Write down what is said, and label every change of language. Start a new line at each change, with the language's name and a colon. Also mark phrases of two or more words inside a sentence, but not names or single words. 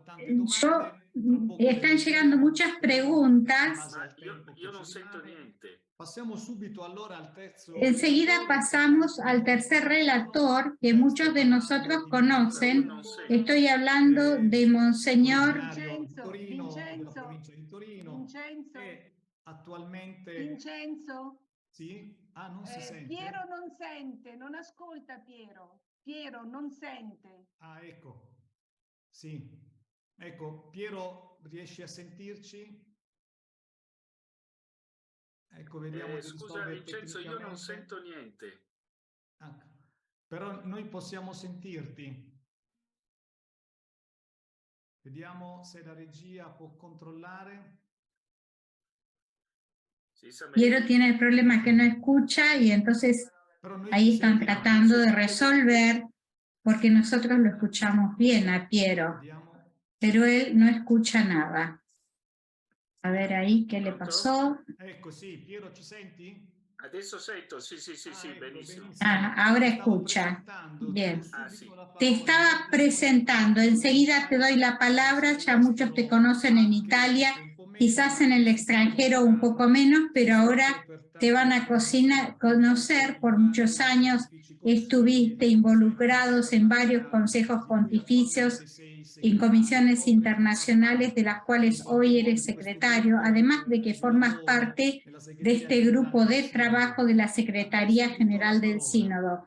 Spanish: Están llegando muchas preguntas. Enseguida pasamos al tercer relator que muchos de nosotros conocen. Estoy hablando de Monseñor Vincenzo.
Italian: Sì? Ah, non si sente? Piero non sente, non ascolta Piero. Piero non sente. Ah, ecco. Sì. Ecco, Piero, riesci a sentirci? Ecco, vediamo di scusa Vincenzo, io non tecnicamente. sento niente. Ah, però noi possiamo sentirti. Vediamo se la regia può controllare.
Spanish: Piero tiene el problema que no escucha y entonces ahí están tratando de resolver porque nosotros lo escuchamos bien a Piero, pero él no escucha nada. A ver ahí qué le pasó.
Italian: Ecco, sì, Piero, ci senti? Adesso sento, sì, benissimo.
Spanish: Ahora escucha. Bien.
Italian: Sì.
Spanish: Te estaba presentando, enseguida te doy la palabra, ya muchos te conocen en Italia, quizás en el extranjero un poco menos, pero ahora te van a conocer. Por muchos años estuviste involucrados en varios consejos pontificios, en comisiones internacionales de las cuales hoy eres secretario, además de que formas parte de este grupo de trabajo de la Secretaría General del Sínodo.